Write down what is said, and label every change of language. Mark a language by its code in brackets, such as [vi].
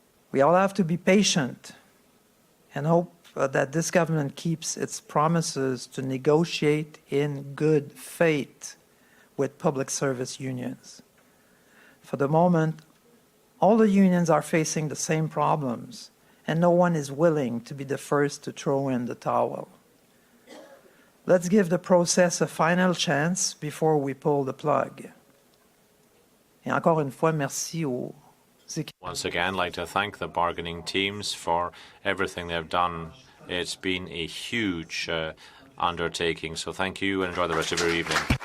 [en] We all have to be patient and hope that this government keeps its promises to negotiate in good faith with public service unions. For the moment, all the unions are facing the same problems, and no one is willing to be the first to throw in the towel. Let's give the process a final chance before we pull the plug. [fr] Et encore une fois, merci aux équipes. [en] Once again, I'd like to thank the bargaining teams for everything they've done. It's been a huge undertaking, so thank you and enjoy the rest of your evening.